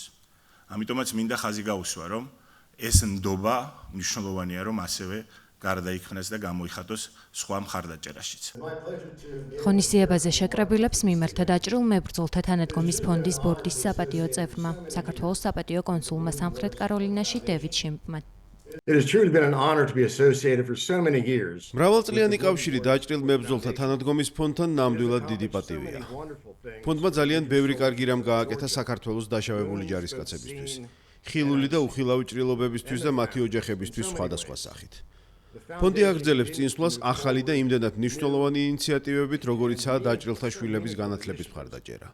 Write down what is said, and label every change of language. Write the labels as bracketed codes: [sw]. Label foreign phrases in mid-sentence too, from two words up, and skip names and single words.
[ka] ამიტომაც მინდა ხაზი გაუსვა, რომ ეს ნდობა მნიშვნელოვანია, რომ ასევე გარდაიქმნას და გამოიხატოს სხვა მხარდაჭერაშიც. ღონისძიებაზე შეკრებილებს მიმართა დაჭრილ მებრძოლთა თანადგომის ფონდის ბორდის საპატიო წევრმა, საქართველოს საპატიო კონსულმა სამხრეთ კაროლინაში დევიდ შიმპმა. [en] It has truly been an honor to be associated for so many years. [ka] მრავალწლიანი კავშირი დაჭრილ მებრძოლთა თანადგომის ფონდთან ნამდვილად დიდი პატივია. ფონდმა ძალიან ბევრი კარგი რამ გააკეთა საქართველოს დაშავებული ჯარისკაცებისთვის, ხილული და უხილავი ჭრილობებისთვის და მათი ოჯახებისთვის სხვადასხვა სახით. ფონდი აგრძელებს წინსვლას ახალი და იმდენად მნიშვნელოვანი ინიციატივებით, როგორიცაა დაჭრილთა შვილების განათლების მხარდაჭერა.